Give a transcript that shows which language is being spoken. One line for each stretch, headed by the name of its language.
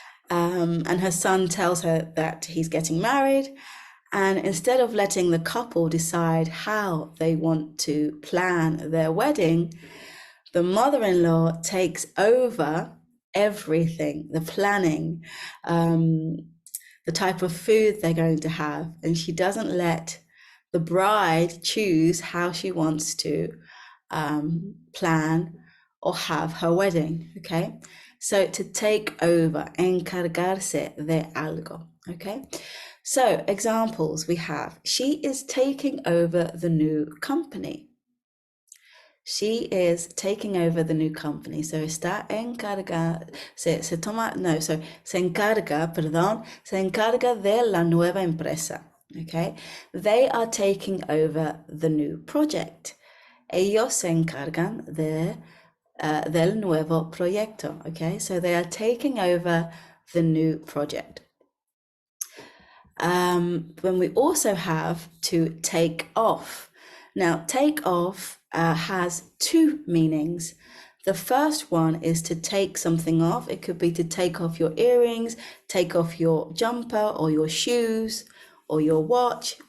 English: and her son tells her that he's getting married, and instead of letting the couple decide how they want to plan their wedding, the mother-in-law takes over everything, the planning, the type of food they're going to have, and she doesn't let the bride choose how she wants to plan or have her wedding. Okay, so to take over,
Spanish: encargarse de algo.
English: Okay, so examples we have: she is taking over the new company. She is taking over the new company.
Spanish: So está encarga, se encarga, perdón, se encarga de la nueva empresa.
English: Okay, they are taking over the new project.
Spanish: Ellos se encargan del nuevo proyecto.
English: Okay, so they are taking over the new project. When we also have to take off. Now, take off has two meanings. The first one is to take something off. It could be to take off your earrings, take off your jumper or your shoes or your watch.